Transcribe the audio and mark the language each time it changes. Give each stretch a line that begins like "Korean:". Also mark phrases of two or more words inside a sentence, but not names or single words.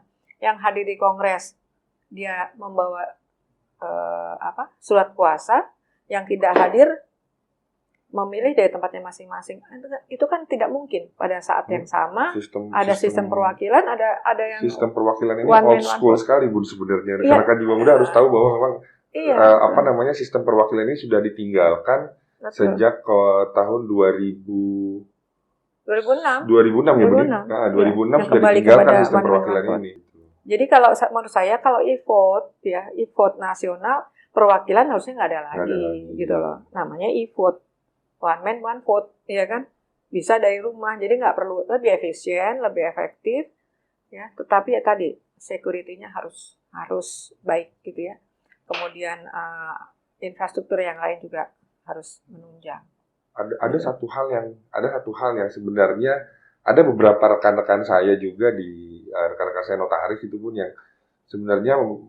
Indonesian: Yang hadir di kongres dia membawa surat kuasa, yang tidak hadir memilih dari tempatnya masing-masing. Itu kan tidak mungkin pada saat yang sama. Sistem perwakilan, ada yang sistem perwakilan ini
English: old school
Indonesian: sekali Bu sebenarnya. Iya. Karena kan juga muda harus tahu bahwa memang sistem perwakilan ini sudah ditinggalkan. Betul. Sejak tahun 2006 ya Bu. 2006 sudah ditinggalkan sistem perwakilan ini. Jadi kalau menurut saya kalau e-vote nasional, perwakilan harusnya nggak ada lagi gitu loh. Namanya e-vote,
English: one man one vote,
Indonesian: ya kan? Bisa dari rumah, jadi nggak perlu, lebih efisien, lebih efektif, ya. Tetapi ya tadi security-nya harus baik gitu ya. Kemudian infrastruktur yang lain juga harus menunjang. Ada satu hal yang sebenarnya ada beberapa rekan-rekan saya juga rekan-rekan saya notaris itu pun yang sebenarnya